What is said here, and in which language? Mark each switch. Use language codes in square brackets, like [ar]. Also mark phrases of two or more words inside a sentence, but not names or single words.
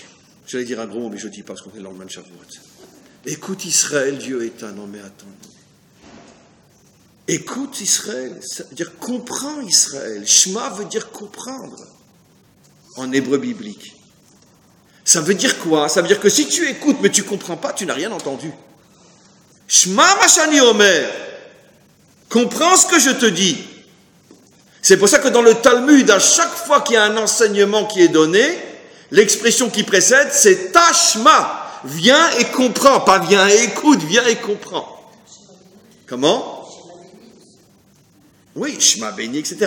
[fr] J'allais dire un gros mot, mais je ne dis pas parce qu'on est dans le lendemain de Shavuot. Écoute Israël, Dieu est un. Non mais attends. Écoute Israël, ça veut dire comprends Israël. Shema veut dire comprendre en hébreu biblique. Ça veut dire quoi? Ça veut dire que si tu écoutes mais tu ne comprends pas, tu n'as rien entendu. [he] שמע מה שאני אומר. [fr] Comprends ce que je te dis. C'est pour ça que dans le Talmud, à chaque fois qu'il y a un enseignement qui est donné, l'expression qui précède, c'est tashma. Viens et comprends. Pas viens et écoute, viens et comprends. Comment? Oui, [he] שמע בני, [fr] etc.